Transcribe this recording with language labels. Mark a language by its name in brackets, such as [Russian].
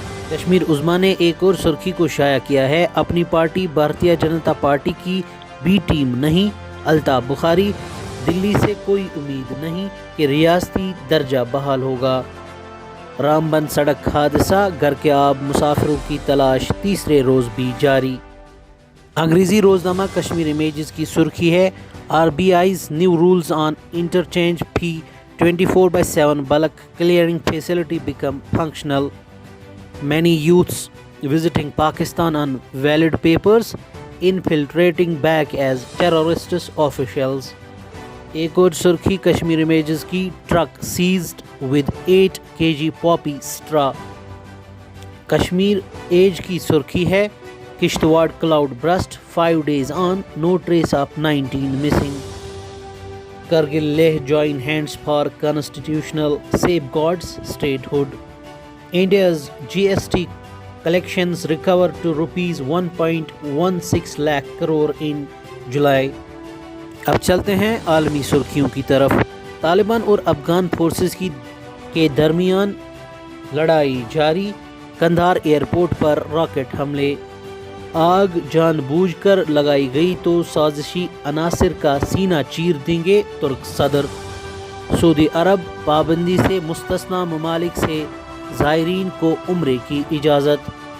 [Urdu] کشمیر عظمیٰ نے ایک اور سرخی کو شائع کیا ہے، اپنی پارٹی بھارتیہ جنتا پارٹی کی بی ٹیم نہیں، الطاف بخاری، دلی سے کوئی امید نہیں کہ ریاستی درجہ بحال ہوگا۔ رام بن سڑک حادثہ، گھر کے آب مسافروں کی تلاش تیسرے روز بھی جاری۔ انگریزی روزنامہ کشمیر امیجز کی سرخی ہے، [English] RBI's new rules on interchange fee 24/7 bulk clearing facility become functional. Many youths visiting Pakistan on valid papers, infiltrating back as terrorists officials. [Urdu] ایک اور سرخی کشمیر امیجز کی، [English] Truck seized with 8 kg poppy straw۔ [Urdu] Kashmir age کی سرخی ہے، [English] Kishtwar cloud burst, 5 days on, no trace of 19 missing. Kargil Leh join hands for constitutional safeguards statehood. India's GST collections recover to rupees 1.16 lakh crore in July. [Urdu] اب چلتے ہیں عالمی سرخیوں کی طرف۔ طالبان اور افغان فورسز کے درمیان لڑائی جاری، قندھار ایئرپورٹ پر راکٹ حملے، آگ جان بوجھ کر لگائی گئی تو سازشی عناصر کا سینہ چیر دیں گے ترک صدر۔ سعودی عرب، پابندی سے مستثنی ممالک سے زائرین کو عمرے کی اجازت۔